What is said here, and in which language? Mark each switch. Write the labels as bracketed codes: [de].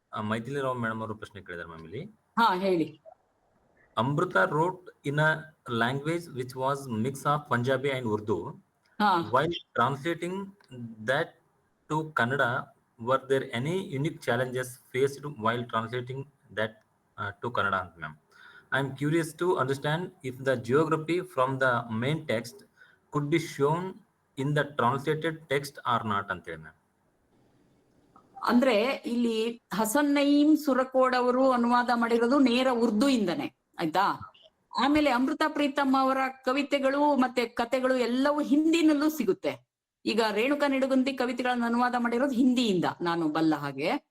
[kn] Maithili Rao madam ಅವರು ಪ್ರಶ್ನೆ ಕೇಳಿದಾರೆ ma'am ಇಲ್ಲಿ. ಹೇಳಿ. [en] Amrita wrote in a language which was mix of Punjabi and Urdu. While translating that to Kannada, were there any unique challenges faced while translating that to Kannada, ma'am? I am curious to understand if the geography from the main text could be shown in the translated text or not, [kn] antele [en] ma'am. [kn] ಅಂದ್ರೆ ಇಲ್ಲಿ ಹಸನ್ ನಯೀಂ ಸುರಕೋಡ್ ಅವರು ಅನುವಾದ ಮಾಡಿರೋದು ನೇರ ಉರ್ದು ಇಂದನೆ, ಆಯ್ತಾ. ಆಮೇಲೆ ಅಮೃತ ಪ್ರೀತಮ್ ಅವರ ಕವಿತೆಗಳು ಮತ್ತೆ ಕತೆಗಳು ಎಲ್ಲವೂ ಹಿಂದಿನಲ್ಲೂ ಸಿಗುತ್ತೆ. ಈಗ ರೇಣುಕಾ ನಿಡಗುಂದಿ ಕವಿತೆಗಳನ್ನ ಅನುವಾದ ಮಾಡಿರೋದು ಹಿಂದಿಯಿಂದ, ನಾನು ಬಲ್ಲ ಹಾಗೆ.